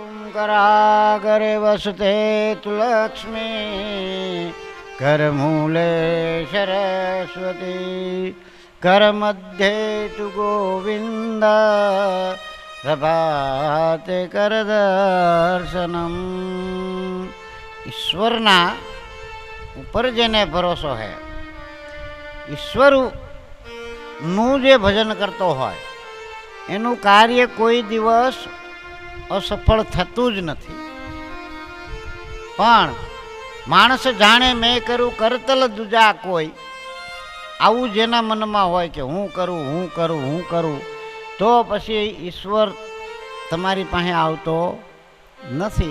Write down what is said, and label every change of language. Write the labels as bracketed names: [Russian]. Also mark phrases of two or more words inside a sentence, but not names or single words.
[Sanskrit] करागरे वसते तु लक्ष्मी करमूले सरस्वती करमध्ये तु गोविंद प्रभाते कर दर्शनम। [Gujarati] ઈશ્વરના ઊપર જેને ભરોસો હૈ, ઈશ્વર નું જે ભજન કરતો હોય એનું કાર્ય કોઈ દિવસ અસફળ થતું જ નથી. પણ માણસ જાણે [Hindi] मैं करूँ करतल दूजा कोई, [Gujarati] આવું જેના મનમાં હોય કે હું કરું તો પછી ઈશ્વર તમારી પાસે આવતો નથી.